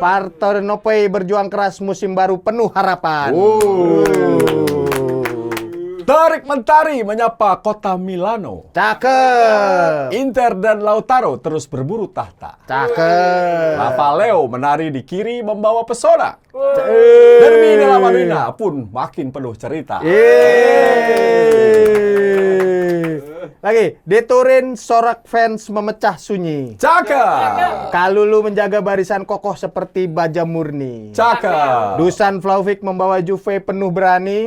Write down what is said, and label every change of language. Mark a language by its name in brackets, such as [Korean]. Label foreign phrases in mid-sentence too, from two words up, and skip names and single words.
[Indonesian] Parthenope berjuang keras musim baru penuh harapan. Tarik Mentari menyapa kota Milano. Cakep. Inter dan Lautaro terus berburu tahta. Cakep. Rafael menari di kiri membawa pesona. Derby della Madonnina pun makin penuh cerita. Lagi, di Turin sorak fans memecah sunyi. Cakep. Kalulu menjaga barisan kokoh seperti baja murni. Cakep. Dusan Vlahovic membawa Juve penuh berani.